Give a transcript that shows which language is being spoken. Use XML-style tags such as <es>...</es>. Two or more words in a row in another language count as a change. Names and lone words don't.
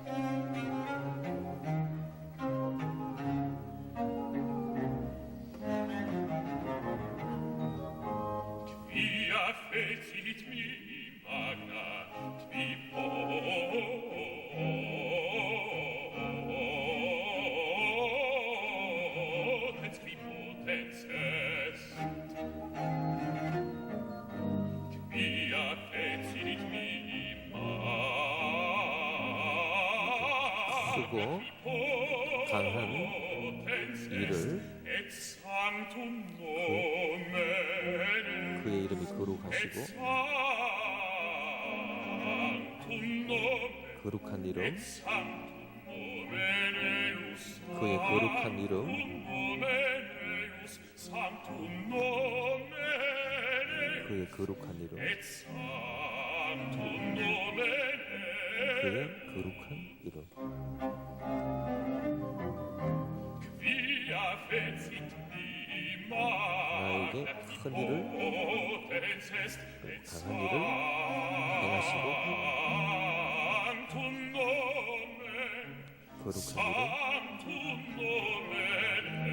<la>Quia fecit mihi magna, qui potens, qui potens est. Quia fecit mihi magna,</la> <ko>크고 강한 이를</ko> <la>et sanctum nomen,</la> <ko>그의 이름이 거룩하시고</ko> <la>sanctum nomen,</la> <ko>거룩한 이름</ko> <la>sanctum nomen eius,</la> <ko>그의 거룩한 이름</ko> <la>nomen eius, sanctum nomen</la> <ko>그의 거룩한 이름</ko> <la>et sanctum nomen</la> <ko>그의 거룩한 이름</ko> <la>quia fecit mihi</la> <ko>나에게</ko> <la>magna,</la> <ko>큰 일을</ko> <la>potens est, et</la> <ko>강한 일을 행하시고</ko> <la>sanctum nomen,</la> <ko>거룩한</ko> <la>sanctum nomen</la>